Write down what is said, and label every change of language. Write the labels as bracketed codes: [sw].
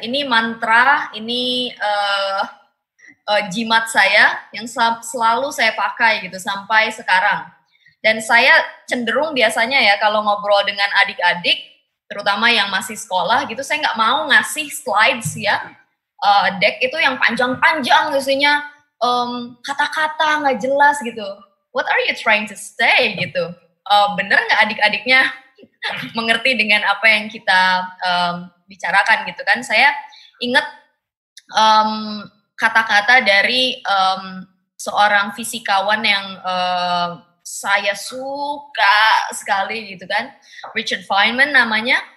[id] Ini mantra, ini jimat saya yang selalu saya pakai gitu sampai sekarang. Dan saya cenderung biasanya ya kalau ngobrol dengan adik-adik, terutama yang masih sekolah gitu, saya nggak mau ngasih slides ya, deck itu yang panjang-panjang isinya kata-kata nggak jelas gitu. [en] What are you trying to say gitu? [id] Bener nggak adik-adiknya mengerti dengan apa yang kita bicarakan gitu kan? Saya ingat kata-kata dari seorang fisikawan yang saya suka sekali gitu kan, Richard Feynman namanya.